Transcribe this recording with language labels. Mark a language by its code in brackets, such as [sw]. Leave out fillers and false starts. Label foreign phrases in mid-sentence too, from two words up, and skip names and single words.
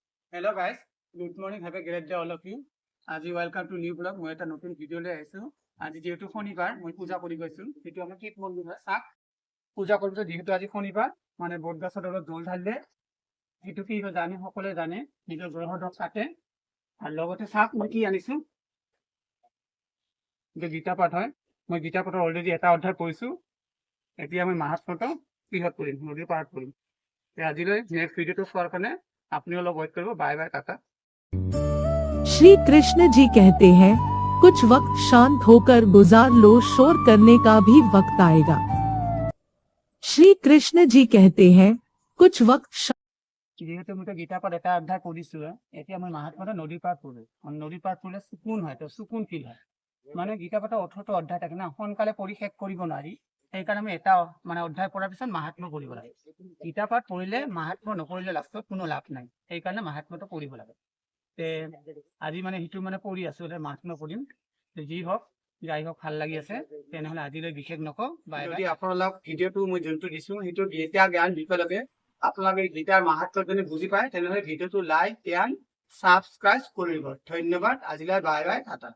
[en] Hello guys, good morning. Have a great day all of you. [as] আজি [en] welcome to new vlog. [as] মই এটা নতুন ভিডিও লৈ আহিছো। আজি যেহেতু শনিবাৰ মই পূজা কৰি গৈছো। সেইটো আমাৰ শিৱ মন্দিৰ হয়। চাক পূজা কৰিছো যেহেতু আজি শনিবাৰ মানে বটগছৰ তলত জল ঢালিলে সেইটো কি হয় জানে সকলোৱে জানে নিজৰ গ্ৰহদক কাটে আৰু লগতে চাক মই কি আনিছো যে গীতা পাঠ হয় মই গীতা পাঠৰ অলৰেডি এটা অধ্যায় পঢ়িছো এতিয়া মই মাহাত্ম্যটো কিহত কৰিম নদীৰ পাৰত কৰিম আজিলৈ [en] next videoটো [as] চোৱাৰ কাৰণে আপনি অলপ ৱেইট কৰিব [en] bye bye [as] টাটা [hi] श्री कृष्ण जी कहते हैं कुछ वक्त शांत होकर गुजार लो शोर करने का भी वक्त आएगा। श्री कृष्ण जी कहते हैं कुछ वक्त [as] যেহেতু মই গীতা পাঠ এটা অধ্যায় পঢ়িছো এতিয়া মই মাহাত্ম্যটো নদীৰ পাৰত পঢ়ো নদীৰ পাৰত পঢ়লে সুকুন হয় তো সুকুন ফিল হয় মানে গীতা পাঠৰ 18টা অধ্যায় থাকে না সোনকালে পঢ়ি শেষ কৰিব নোৱাৰি সেইকাৰণে আমি এটা মানে অধ্যায় পঢ়াৰ পিছত মাহাত্ম্য পঢ়িব লাগে গীতা পাঠ পঢ়িলে মাহাত্ম্য নপঢ়িলে লাষ্টত কোনো লাভ নাই সেইকাৰণে মাহাত্ম্যটো পঢ়িব লাগে তে আজি মানে সেইটো মানে পঢ়ি আছো মাহাত্ম্য পঢ়িম যি হওক যাই হওক ভাল লাগি আছে তেনেহ'লে আজিলৈ বিশেষ নকওঁ যদি আপোনালোক ভিডিঅ'টো মই যোনটো দিছো সেইটো গীতা জ্ঞান বিষয়লৈকে আপোনালোকে গীতাৰ মাহাত্ম্য যদি বুজি পায় তেনেহ'লে ভিডিঅ'টো [en] like and subscribe [as] কৰিব ধন্যবাদ আজিলৈ [en] bye bye [as] টাটা